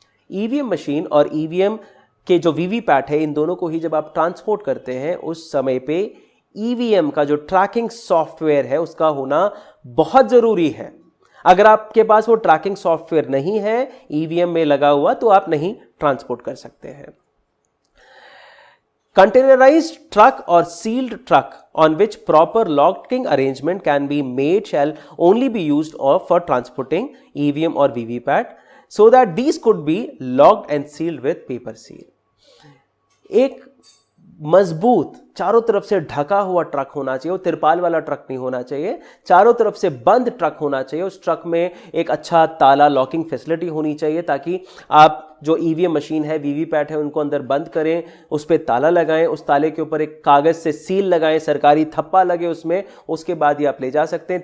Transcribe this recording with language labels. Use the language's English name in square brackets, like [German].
[Hindi] EVM machine और EVM के जो वीवीपैट है, इन दोनों को ही जब आप ट्रांसपोर्ट करते हैं उस समय पे ईवीएम का जो ट्रैकिंग सॉफ्टवेयर है उसका होना बहुत जरूरी है। अगर आपके पास वो ट्रैकिंग सॉफ्टवेयर नहीं है ईवीएम में लगा हुआ, तो आप नहीं ट्रांसपोर्ट कर सकते हैं। [English] Containerized truck or sealed truck on which proper locking arrangement can be made shall only be used for transporting EVM or VVPAT, so that these could be locked and sealed with paper seal. [Hindi] एक मजबूत चारों तरफ से ढका हुआ truck होना चाहिए, वो तिरपाल वाला ट्रक नहीं होना चाहिए, चारों तरफ से बंद ट्रक होना चाहिए। उस ट्रक में एक अच्छा ताला लॉकिंग फैसिलिटी होनी चाहिए ताकि आप जो ईवीएम मशीन है, वीवीपैट है, उनको अंदर बंद करें, उस पर ताला लगाएं, उस ताले के ऊपर एक कागज से सील लगाएं, सरकारी थप्पा लगे उसमें, उसके बाद ही आप ले जा सकते हैं।